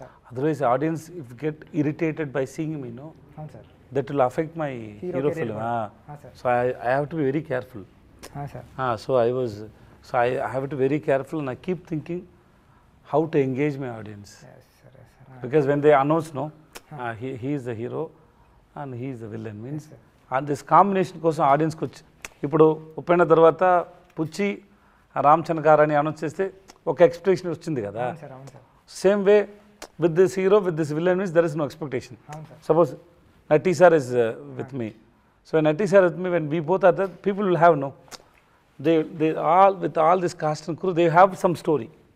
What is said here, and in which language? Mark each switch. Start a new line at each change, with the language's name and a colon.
English: Otherwise audience if get irritated by seeing me no, that will affect my hero film. So I have to be very careful. So I have to be very careful, and I keep thinking how to engage my audience. Because when they announce, no, he is the hero and he is the villain, means and this combination
Telugu: కోసం ఆడియన్స్కి వచ్చి ఇప్పుడు ఉప్పైన తర్వాత పుచ్చి రామచంద్ర గారు అని announce చేస్తే ఒక expectation వచ్చింది కదా.
English: Same way with this hero with this villain means there is no expectation. Suppose నటీ sir is with me, so నటీ sir with me, when we both are that people will have no, they all with all this cast and crew, they have some story.